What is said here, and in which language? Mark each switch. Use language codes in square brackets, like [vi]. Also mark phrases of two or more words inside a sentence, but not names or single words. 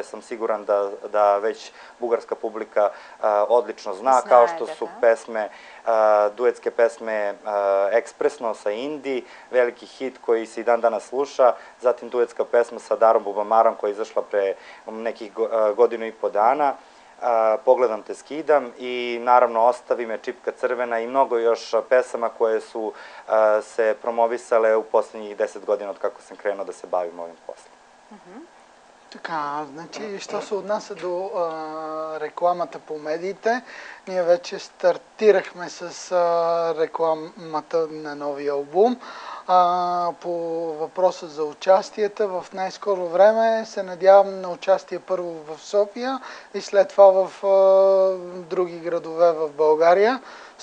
[sr] sam siguran da već bugarska publika odlično zna, kao što su pesme, duetske pesme Ekspresno sa Indi, veliki hit koji se i dan danas sluša, zatim duetska pesma sa Darom Bubamarom koja je izašla pre nekih godinu i po dana, Pogledam te skidam i naravno Ostavi me, Čipka crvena i mnogo još pesama koje su se promovisale u poslednjih 10 godina od kako sam krenuo da se bavim ovim poslom. [bg] Така, значи, що се отнася до рекламата по медиите, ние вече стартирахме с рекламата на новия албум. По въпроса за участията, в най-скоро време се надявам на участие първо в София и след това в други градове в България.